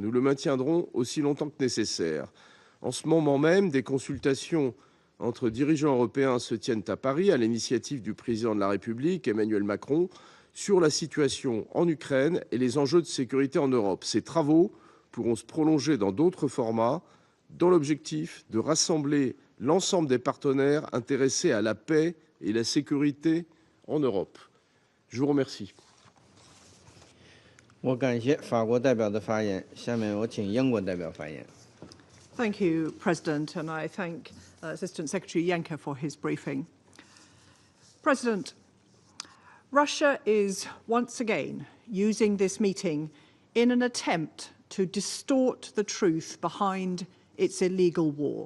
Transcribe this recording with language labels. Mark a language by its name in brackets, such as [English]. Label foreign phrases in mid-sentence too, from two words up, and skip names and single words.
[French] Nous le maintiendrons aussi longtemps que nécessaire. En ce moment même, des consultations entre dirigeants européens se tiennent à Paris, à l'initiative du président de la République, Emmanuel Macron, sur la situation en Ukraine et les enjeux de sécurité en Europe. Ces travaux pourront se prolonger dans d'autres formats, dans l'objectif de rassembler l'ensemble des partenaires intéressés à la paix et la sécurité en Europe. Je vous remercie. [Chinese] 我感谢法国代表的发言，下面我请英国代表发言。 [English] Thank you, President, and I thank Assistant Secretary Yenka for his briefing. President, Russia is once again using this meeting in an attempt to distort the truth behind its illegal war.